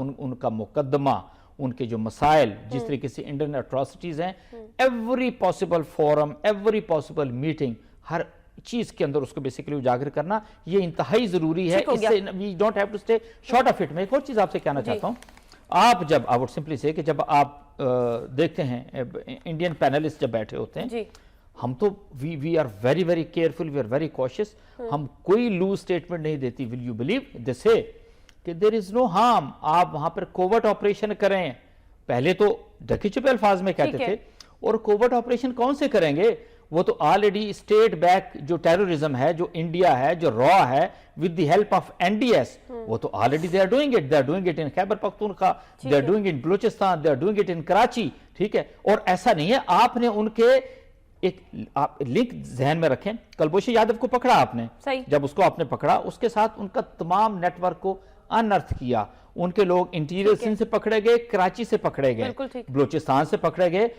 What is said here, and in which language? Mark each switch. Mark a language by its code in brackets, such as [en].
[ur] ان کا مقدمہ, ان کے جو مسائل, جس طریقے سے انڈین اٹراسٹیز ہیں, every possible forum, every possible meeting, ہر چیز کے اندر اس کو بیسیکلی اجاگر کرنا یہ انتہائی ضروری ہے. اس سے [en] we don't have to stay short of it. [ur] میں ایک اور چیز آپ سے کہنا چاہتا ہوں. آپ جب [en] I would simply say [ur] کہ جب آپ دیکھتے ہیں انڈین پینلسٹ جب بیٹھے ہوتے ہیں, ہم تو [en] we are very very careful, we are very cautious. [ur] ہم کوئی لوز اسٹیٹمنٹ نہیں دیتی. [en] will you believe they say کہ there is no harm. [ur] آپ وہاں پر کوورٹ آپریشن کریں. پہلے تو ڈھکے چھپے الفاظ میں کہتے تھے. اور کوورٹ آپریشن کون سے کریں گے؟ وہ تو آلریڈی اسٹیٹ بیک جو ٹیررزم ہے, جو انڈیا ہے, جو را ہے, [en] with the help of NDS, [ur] وہ تو already [en] they are doing it. They are doing it in Khyber Pakhtunkhwa, they are doing it in Balochistan, they are doing it in Karachi. [ur] ٹھیک ہے. اور ایسا نہیں ہے, آپ نے ان کے ایک لنک ذہن میں رکھیں. کلبوشی یادو کو پکڑا آپ نے, جب اس کو آپ نے پکڑا اس کے ساتھ ان کا تمام نیٹ ورک کو انرتھ کیا. ان کے لوگ انٹیریئر سندھ سے پکڑے گئے, کراچی سے پکڑے گئے, بلوچستان سے پکڑے گئے.